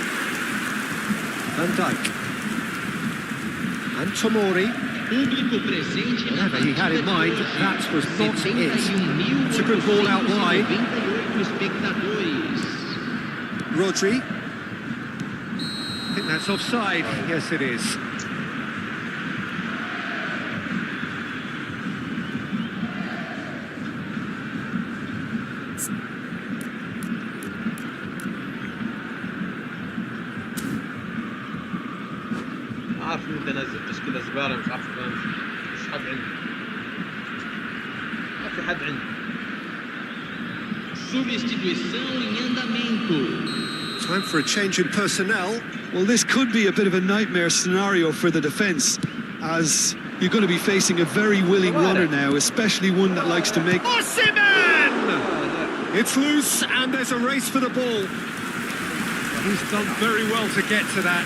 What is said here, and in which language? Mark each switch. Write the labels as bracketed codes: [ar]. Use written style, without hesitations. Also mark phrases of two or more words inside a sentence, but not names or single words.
[en] Van Dijk. And Tomori. Whatever he had in mind, that was not it. It's a good ball out wide. Rodri. I think that's offside. Yes, it is. [ar] عارف ان انت نازل تشكيله زباله مش عارف انزل مش حد عندي ما في حد عندي [pt] Substituição em andamento. [en] Time for a change in personnel. Well, this could be a bit of a nightmare scenario for the defence, as you're going to be facing a very willing runner now, especially one that likes to make... Osimhen! It's loose and there's a race for the ball. He's done very well to get to that.